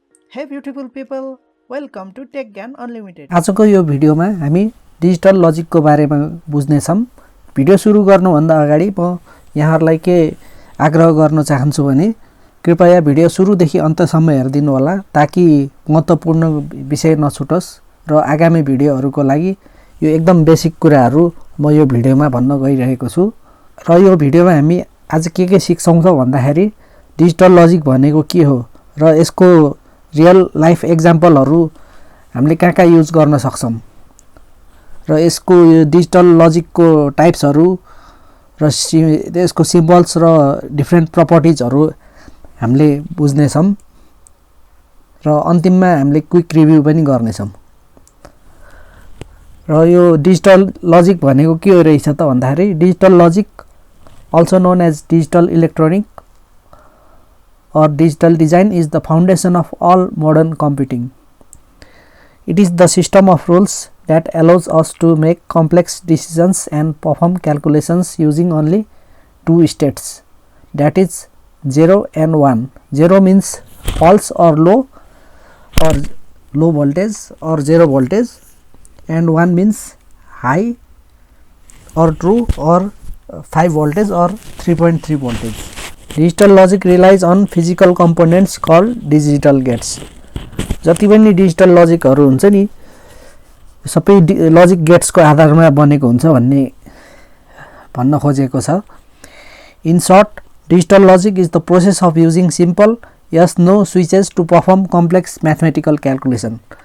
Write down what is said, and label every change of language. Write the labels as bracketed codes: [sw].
[en] Hey beautiful people, welcome to Tech Gyan Unlimited. [ne] आजको यो भिडियोमा हामी डिजिटल लजिकको बारेमा बुझ्नेछौँ। भिडियो सुरु गर्नुभन्दा अगाडि म यहाँहरूलाई के आग्रह गर्न चाहन्छु भने कृपया भिडियो सुरुदेखि अन्तसम्म हेरिदिनु होला ताकि महत्त्वपूर्ण विषय नछुटोस् र आगामी भिडियोहरूको लागि यो एकदम बेसिक कुराहरू म यो भिडियोमा भन्न गइरहेको छु। र यो भिडियोमा हामी आज के सिक्छौँ त भन्दाखेरि डिजिटल लजिक भनेको के हो र यसको रियल लाइफ एक्जाम्पलहरू हामीले कहाँ युज गर्न सक्छौँ र यसको यो डिजिटल लजिकको टाइप्सहरू र यसको सिम्बल्स र डिफ्रेन्ट प्रपर्टिजहरू हामीले बुझ्नेछौँ र अन्तिममा हामीले क्विक रिभ्यू पनि गर्नेछौँ। र यो डिजिटल लजिक भनेको के हो रहेछ त भन्दाखेरि [en] Digital logic also known as digital electronic or digital design is the foundation of all modern computing. It is the system of rules that allows us to make complex decisions and perform calculations using only two states, that is 0 and 1. 0 means false or low voltage or 0 voltage, and 1 means high or true or 5 voltage or 3.3 voltage. Digital logic relies on physical components called digital gates. [ne] जति पनि digital लजिकहरू हुन्छ नि सबै logic गेट्सको आधारमा बनेको हुन्छ भन्ने भन्न खोजेको छ। [en] In short digital logic is the process of using simple yes no switches to perform complex mathematical calculation.